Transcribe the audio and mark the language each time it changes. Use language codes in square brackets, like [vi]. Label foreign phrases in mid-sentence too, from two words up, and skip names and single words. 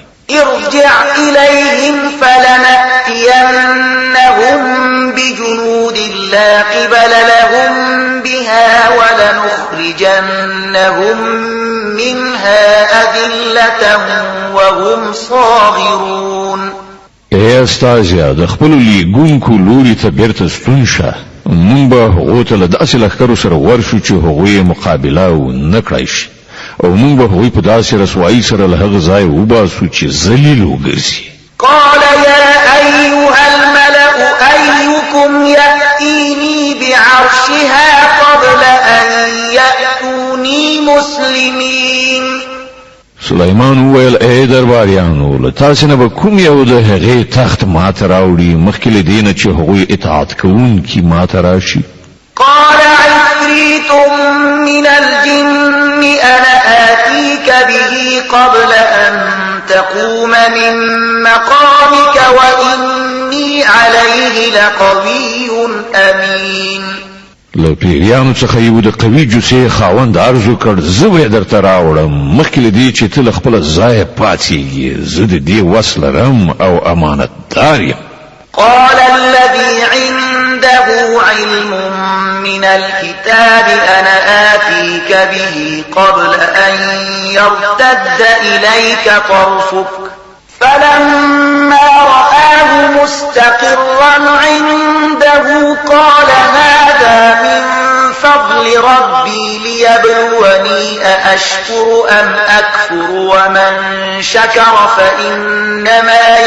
[ar] ارجع إليهم فلنأتينهم بجنود لا قبل لهم بها ولنخرجنهم منها أذلة وهم صاغرون. [ps] ای استازیا د خپل لیګونکو لوري ته بیرته ستون شه مونږ به هغو ته له داسې لښکرو سره ورشو چې هغوی مقابله ونه کړای شي او مونږ به هغوی په داسې رسوایي سره له هغه ځای وباسو چې ذلیل وګرځي. [ar] قال يا أيها الملأ أيكم يأتيني بعرشها قبل أن يأتوني مسلمين. [ps] سلیمان وویل ای درباریانو له تاسو نه به کوم یو د هغې تخت ماته راوړي مخکې له دې نه چې هغوی اطاعت کوونکي ماته راشي. [ar] قال عفريت من الجن أنا آتيك به قبل أن تقوم من مقامك وإني عليه لقوي أمين. [ps] له پیریانو څخه یو د قوي جوسې خاوند عرض وکړ زه به درته راوړم مخکې له دې چې ته له خپله ځایه پاڅېږې زه د دې وس لرم او امانتدار یم. [ar] قال الذي عنده علم من الكتاب أنا آتيك به قبل أن يرتد إليك طرفك فلما رآه مستقرا عنده قال هذا من فضل ربي ليبلوني أأشكر أم أكفر ومن شكر فإنما